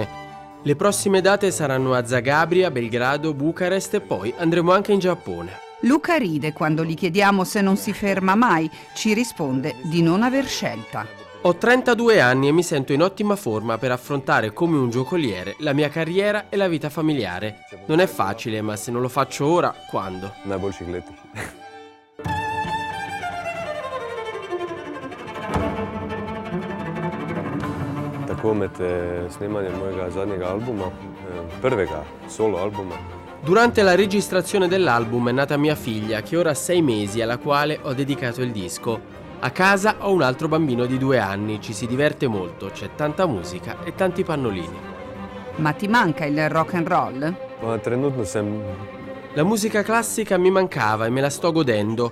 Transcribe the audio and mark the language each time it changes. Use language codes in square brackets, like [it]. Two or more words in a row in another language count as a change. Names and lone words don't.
[it] Le prossime date saranno a Zagabria, Belgrado, Bucarest e poi andremo anche in Giappone. Luca ride quando gli chiediamo se non si ferma mai, ci risponde di non aver scelta. Ho 32 anni e mi sento in ottima forma per affrontare come un giocoliere la mia carriera e la vita familiare. Non è facile, ma se non lo faccio ora, quando? [sl] Tako med snemanjem mojega zadnjega albuma, prvega solo albuma. [it] Durante la registrazione dell'album è nata mia figlia, che ora ha 6 mesi, alla quale ho dedicato il disco. A casa ho un altro bambino di 2 anni, ci si diverte molto, c'è tanta musica e tanti pannolini. Ma ti manca il [en] rock and roll? [it] La musica classica mi mancava e me la sto godendo.